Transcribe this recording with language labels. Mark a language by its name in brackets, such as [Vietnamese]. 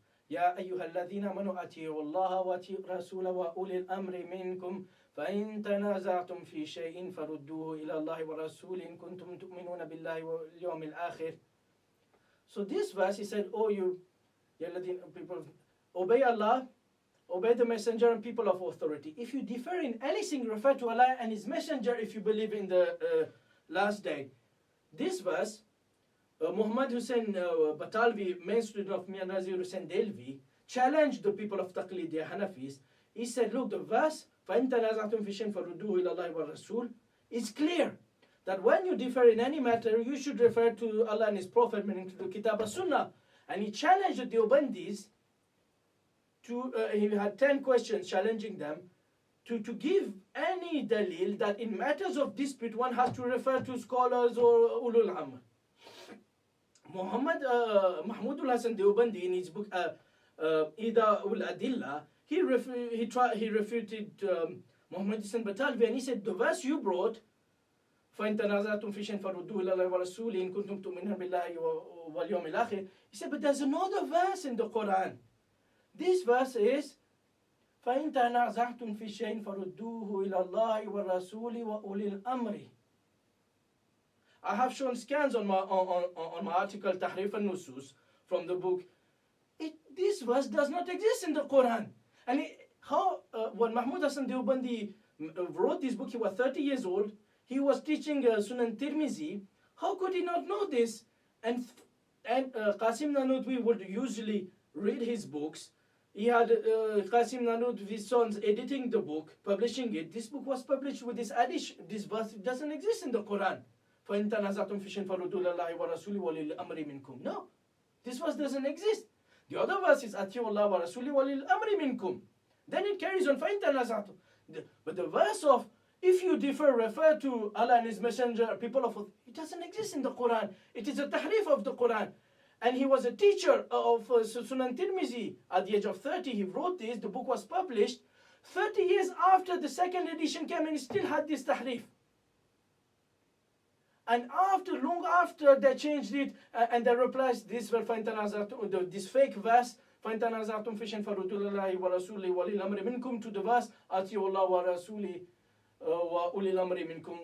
[Arabic] يا أيها الذين آمنوا أطيعوا الله وأطيعوا الرسول وأولي الأمر منكم فإن تنازعتم في شيء فردوه إلى الله والرسول إن كنتم تؤمنون بالله واليوم الآخر. [English] So this verse, he said, oh you people, obey Allah, obey the messenger and people of authority. If you differ in anything, refer to Allah and His messenger if you believe in the last day. This verse Muhammad Hussain Batalvi, main student of Mir Nazir Hussain Delvi, challenged the people of Taqlidiyya Hanafis. He said, look, the verse, [Arabic] فَإِن تَنَازَعْتُمْ فِي شَيْءٍ فَرُدُّوهُ إِلَى اللَّهِ وَالرَّسُولِ [English] is clear. That when you differ in any matter, you should refer to Allah and His Prophet, meaning to the Kitab As-Sunnah. And he challenged the Deobandis to, he had 10 questions challenging them to give any dalil that in matters of dispute one has to refer to scholars or ulul amr. Mahmudul Hasan Deobandi in his book Ida ul Adilla, he refuted Muhammad Hussain Batalvi, and he said, the verse you brought, [Arabic] فَإِن تَنَازَعْتُمْ فِي شَيْءٍ فَرُدُّوهُ إِلَى اللَّهِ وَرَسُولِهِ إِن كُنتُمْ تُؤْمِنُونَ بِاللَّهِ وَالْيَوْمِ الْآخِرِ. [English] He said, but there's another verse in the Quran. This verse is [Arabic] فَإِن تَنَازَعْتُمْ فِي شَيْءٍ فَرُدُّوهُ إِلَى اللَّهِ وَالرَّسُولِ وَأُولِي الْأَمْرِ. [English] I have shown scans on my article Tahrif and Nusus from the book. This verse does not exist in the Quran. And when Mahmud Hasan Deobandi wrote this book, he was 30 years old. He was teaching Sunan Tirmizi. How could he not know this? And Qasim Nanudwi would usually read his books. He had Qasim Nanudwi's sons editing the book, publishing it. This book was published with this addition. This verse doesn't exist in the Quran. [Arabic] فَإِن تَنَازَعْتُمْ فِي شَيْءٍ فَرُدُّوهُ إِلَى اللَّهِ وَرَسُولِهِ وَأُولِي الْأَمْرِ مِنكُمْ. [English] No, this verse doesn't exist. The other verse is [Arabic] أَطِيعُوا اللَّهَ وَرَسُولِهِ وَأُولِي الْأَمْرِ مِنكُم. [English] Then it carries on [Arabic] فَإِن تَنَازَعْتُمْ. [English] But the verse of if you differ, refer to Allah and His Messenger, people of it doesn't exist in the Quran. It is a tahrif of the Quran. And he was a teacher of Sunan Tirmizi. At the age of 30, he wrote this. The book was published. 30 years after the second edition came, and he still had this tahrif. And long after they changed it, and they replaced this this fake verse, [Arabic] فَإِن تَنَازَعْتُمْ فِي شَيْءٍ فَرُدُّوهُ إِلَى اللَّهِ وَرَسُولِهِ وَأُولِي الْأَمْرِ مِنكُمْ, [English] to the verse [Arabic] أَطِيعُوا اللَّهَ وَرَسُولِهِ وَأُولِي الْأَمْرِ مِنكُمْ.